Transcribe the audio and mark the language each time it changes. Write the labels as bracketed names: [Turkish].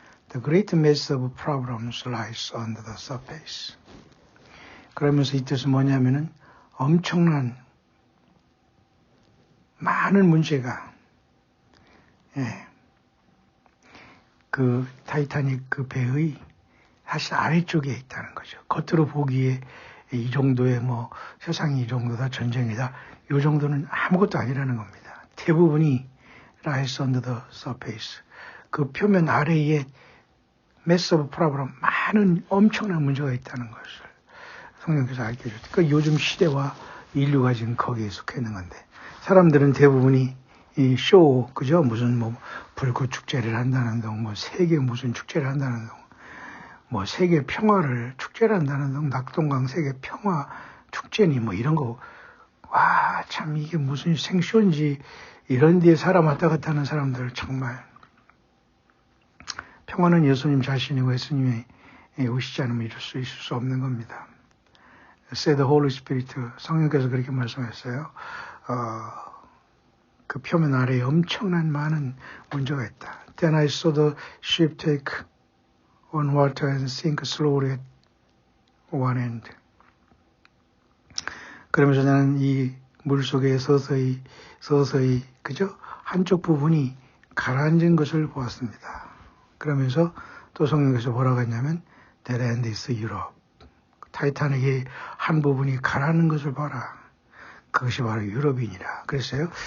[English] The great mass of problems lies under the surface. [Korean] 그러면서 이 뜻은 뭐냐면은 엄청난 많은 문제가 그 타이타닉 그 배의 사실 아래쪽에 있다는 거죠. 겉으로 보기에 이 정도의 뭐 세상이 이 정도다 전쟁이다 이 정도는 아무것도 아니라는 겁니다. 대부분이 [English] lies under the surface. [Korean] 그 표면 아래에 [English] mass of problem [Korean] 많은 엄청난 문제가 있다는 것을 성령께서 알려줬죠. 그 요즘 시대와 인류가 지금 거기에 속해 있는 건데 사람들은 대부분이 이 쇼, 그죠? 무슨 뭐 불꽃 축제를 한다는 등, 뭐 세계 무슨 축제를 한다는 등, 뭐 세계 평화를 축제를 한다는 등, 낙동강 세계 평화 축제니 뭐 이런 거, 와, 참 이게 무슨 생쇼인지 이런 데에 사람 왔다 갔다 하는 사람들 정말 평화는 예수님 자신이고 예수님이 오시지 않으면 이룰 수 있을 수 없는 겁니다. [English] Say the Holy Spirit, [Korean] 성령께서 그렇게 말씀했어요. 그 표면 아래에 엄청난 많은 문제가 있다. [English] Then I saw the ship take on water and sink slowly at one end. [Korean] 그러면서 나는 이 물속에 서서히 그죠? 한쪽 부분이 가라앉은 것을 보았습니다. 그러면서 또 성령께서 뭐라고 했냐면 [English] That end is Europe. [Korean] 타이타닉의 한 부분이 가라앉는 것을 봐라. 그것이 바로 유럽이니라. 그랬어요.